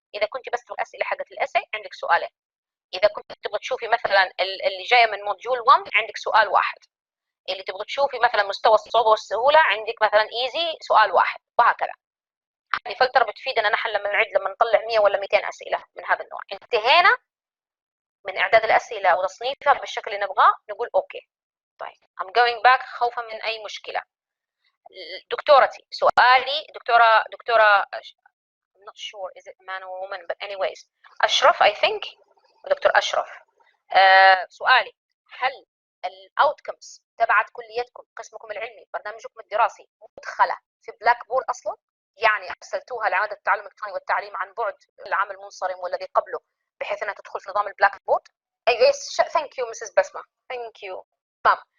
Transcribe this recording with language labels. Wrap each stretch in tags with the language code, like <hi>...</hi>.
<ar>اذا كنت بس الاسئله حقت الاسي عندك سؤالين، اذا كنت تبغى تشوفي مثلا اللي جايه من موديول 1 عندك سؤال واحد، اللي تبغى تشوفي مثلا مستوى الصعوبه والسهوله عندك مثلا ايزي سؤال واحد، وهكذا. هذه فلتر بتفيدنا نحن لما نعد، لما نطلع 100 ولا 200 اسئله من هذا النوع. انتهينا من اعداد الاسئله وتصنيفها بالشكل اللي نبغاه، نقول اوكي. طيب</ar> <en>I'm going back</en> <ar>خوفا من اي مشكله. دكتورتي سؤالي دكتوره</ar> <en>I'm not sure is it man or woman but anyways Ashraf I think doctor Ashraf.</en> <ar>سؤالي هل الاوتكمز تبعت كليتكم قسمكم العلمي برنامجكم الدراسي مدخله في بلاك بورد اصلا؟ يعني ارسلتوها لعماده التعلم الالكتروني والتعليم عن بعد العام المنصرم والذي قبله بحيث انها تدخل في نظام البلاك بورد؟</ar> <en>Yes thank you Mrs Basma thank you.</en> <ar>تمام.</ar>